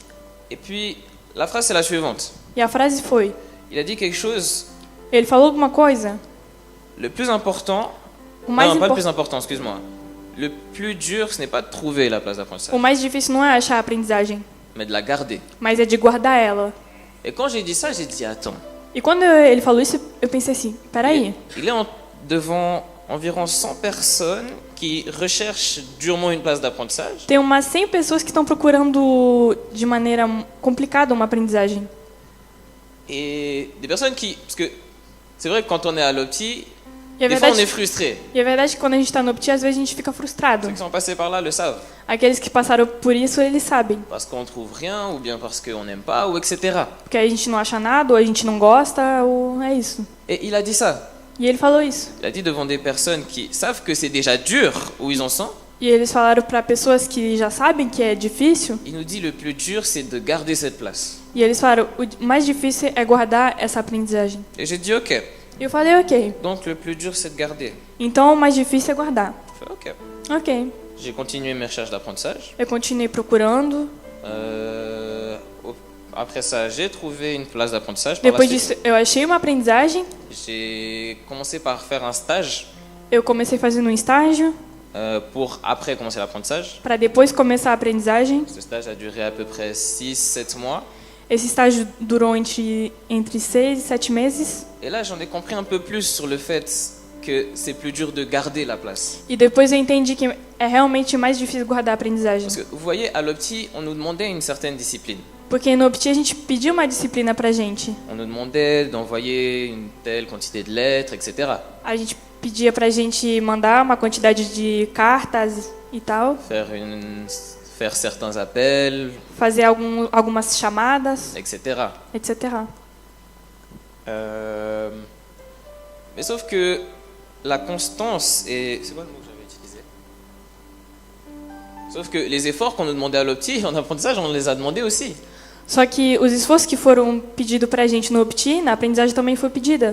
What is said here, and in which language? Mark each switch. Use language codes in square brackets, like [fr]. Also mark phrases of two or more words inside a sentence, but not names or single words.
[fr] Et puis la phrase c'est la suivante. [pt] E a frase foi: [fr] Il a dit quelque chose, [pt] ele falou alguma coisa, [fr] le plus important, [pt] o mais, [fr] non pas le plus important, excuse-moi. Le plus dur ce n'est pas de trouver la place [pt] o [fr] d'apprentissage, [pt] mais difícil não é achar a aprendizagem, [fr] mais de la garder. [pt] mas é de guardar ela. [fr] Et quand j'ai dit ça, j'ai dit attends. [pt] E quando ele falou isso, eu pensei assim: peraí, [fr] Il est devant environ 100 personnes qui recherchent durement une place d'apprentissage. [pt] tem umas 100 pessoas que estão procurando de maneira complicada uma aprendizagem. [fr] Et des personnes qui... Parce que c'est vrai que quand on est à l'Opti, [pt] E é [fr] des fois on est [pt] verdade, [fr] frustré. [pt] e é verdade que quando a gente está no Opti, às vezes a gente fica frustrado. [fr] Ceux qui sont passés par là le savent. [pt] Aqueles que passaram por isso, eles sabem. [fr] Parce qu'on trouve rien, ou bien parce qu'on n'aime pas, ou etc. [pt] Porque a gente não acha nada, ou a gente não gosta, ou é isso. [fr] Et il a dit ça. [pt] E ele falou isso. [fr] Il a dit devant des personnes qui savent que c'est déjà dur où ils en sont. [pt] E eles falaram para pessoas que já sabem que é difícil. [fr] Il nous dit le plus dur c'est de garder cette place. [pt] E eles falaram, o mais difícil é guardar essa aprendizagem. [fr] Et j'ai dit ok. [pt] E eu falei, ok. [fr] Donc le plus dur c'est de garder. [pt] Então o mais difícil é guardar. [fr] Je fais, ok. [pt] Ok. [fr] J'ai continué mes recherches d'apprentissage. [pt] Eu continuei procurando. [fr] Après ça, j'ai trouvé une place d'apprentissage. Par la [pt] Depois [fr] suite. [pt] disso, eu achei uma aprendizagem. [fr] J'ai commencé par faire un stage [pt] Eu comecei fazendo um estágio, [fr] pour après commencer l'apprentissage. [pt] para depois começar a aprendizagem. [fr] Ce stage a duré à peu près 6-7 mois. [pt] Esse estágio durou entre 6 e 7 meses. [fr] Et là, j'en ai compris un peu plus sur le fait que c'est plus dur de garder la place. [pt] E depois eu entendi que é realmente mais difícil guardar a aprendizagem. [fr] Parce que vous voyez, à l'Opti, on nous demandait une certaine discipline. [pt] Porque no Opti a gente pediu uma disciplina pra gente. [fr] On nous demandait d'envoyer une telle quantité de lettres, etc. [pt] A gente pedia pra gente mandar uma quantidade de cartas e tal, [fr] Faire certains appels, [pt] fazer algumas chamadas, [fr] etc. [pt] etc. [fr] Mais sauf que la constance et... C'est quoi le mot que j'avais utilisé? Sauf que les efforts qu'on nous demandait à l'Opti, en apprentissage, on les a demandés aussi. [pt] Só que os esforços que foram pedidos pra gente no Opti, na aprendizagem também foi pedida,